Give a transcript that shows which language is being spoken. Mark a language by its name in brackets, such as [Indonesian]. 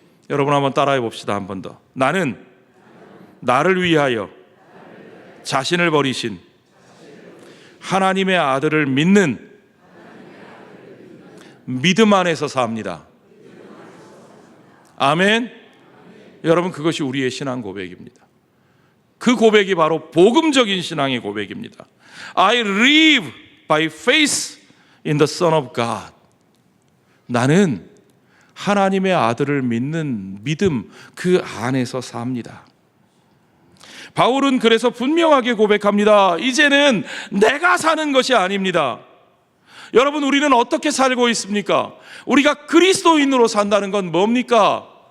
[Korean] 여러분 한번 따라해 봅시다. 한 번 더. 나는 나를 위하여 자신을 버리신 하나님의 아들을 믿는 믿음 안에서 삽니다. 아멘. 여러분, 그것이 우리의 신앙 고백입니다. 그 고백이 바로 복음적인 신앙의 고백입니다. [English] I live by faith in the Son of God. [Korean] 나는 하나님의 아들을 믿는 믿음 그 안에서 삽니다. 바울은 그래서 분명하게 고백합니다. 이제는 내가 사는 것이 아닙니다. 여러분, 우리는 어떻게 살고 있습니까? 우리가 그리스도인으로 산다는 건 뭡니까?